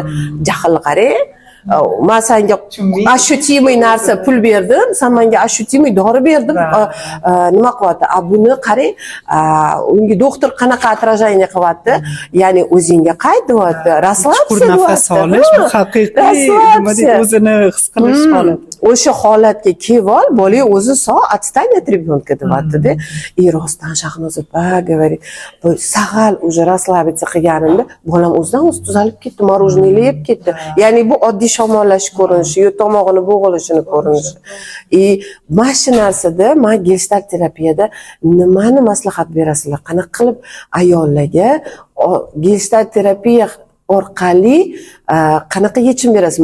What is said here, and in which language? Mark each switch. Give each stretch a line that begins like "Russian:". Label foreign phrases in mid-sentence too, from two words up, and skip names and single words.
Uzbek: Jahl qarang. Men senga ощутимый narsa pul berdim, sen menga ощутимый dori berdim, nima qilyapti? Buni qarang, unga doktor qanaqa отражение qilyapti? Ya'ni o'zingga qaytyapti, расслабься, nafas olish, haqiqiy nima deb o'zini his qilish holati. o'sha holatga kelib ol, bola o'zi
Russian: отстань от ребенка
Uzbek: deyapti-da. Rostdan Shahnoza opa, говорит, sag'al
Russian: уже расслабиться
Uzbek: qilganimda bolam o'zidan o'zi tuzalib ketdi, morоженое yeb ketdi. Ya'ni bu oddiy shamollash ko'rinishi, yo tomog'ini bo'g'ilishini ko'rinishi. Mana shu narsada men gestalt terapiyada nimani maslahat berasizlar? Qanaqa qilib ayollarga gestalt terapiya orqali qanaqa yechim berasiz?